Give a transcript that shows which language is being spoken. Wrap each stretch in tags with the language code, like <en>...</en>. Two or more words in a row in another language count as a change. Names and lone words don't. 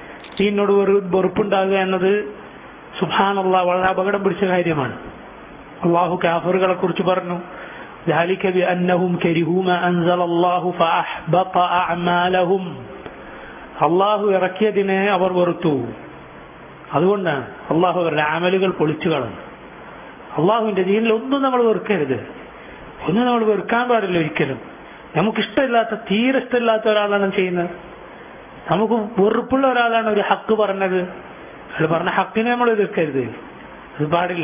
<ml>ദീനിനോട് വെറുപ്പുണ്ടാകുക എന്നത് സുബ്ഹാനല്ലാഹ് വളരെ അപകടം പിടിച്ച കാര്യമാണ്. അള്ളാഹു കാഫിറുകളെ കുറിച്ച് പറഞ്ഞു,</ml> <ar>ذلك بأنهم كرهوا ما أنزل الله فأحبط أعمالهم.</ar> <ml>അള്ളാഹു ഇറക്കിയതിനെ അവർ വെറുത്തു, അതുകൊണ്ടാണ് അള്ളാഹു അവരുടെ അമലുകൾ പൊളിച്ചു കളഞ്ഞു. അള്ളാഹുവിന്റെ ദീനിൽ ഒന്നും നമ്മൾ വെറുക്കരുത്, ഒന്നും നമ്മൾ വെറുക്കാൻ പാടില്ല ഒരിക്കലും. നമുക്കിഷ്ടമില്ലാത്ത, തീരെ ഇഷ്ടമില്ലാത്ത ഒരാളാണ് ചെയ്യുന്നത്, നമുക്ക് വെറുപ്പുള്ള ഒരാളാണ് ഒരു ഹക്ക് പറഞ്ഞത്, അയാൾ പറഞ്ഞ ഹക്കിനെ നമ്മൾ എതിർക്കരുത്, അത് പാടില്ല.</ml>